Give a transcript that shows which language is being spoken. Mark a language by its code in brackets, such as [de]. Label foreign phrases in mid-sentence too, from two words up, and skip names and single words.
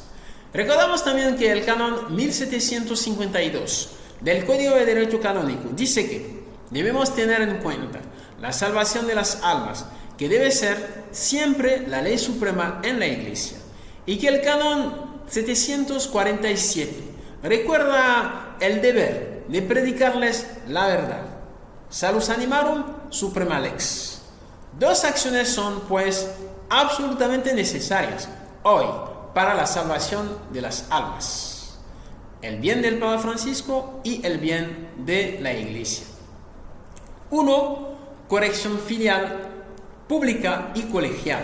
[es] Recordamos también que el canon 1752 del Código de Derecho Canónico dice que debemos tener en cuenta la salvación de las almas, que debe ser siempre la ley suprema en la Iglesia, y que el canon 747 recuerda el deber de predicarles la verdad. [la] Salus animarum suprema lex. [es] Dos acciones son, pues, absolutamente necesarias hoy para la salvación de las almas: el bien del Papa Francisco y el bien de la Iglesia. 1. Corrección filial, pública y colegial.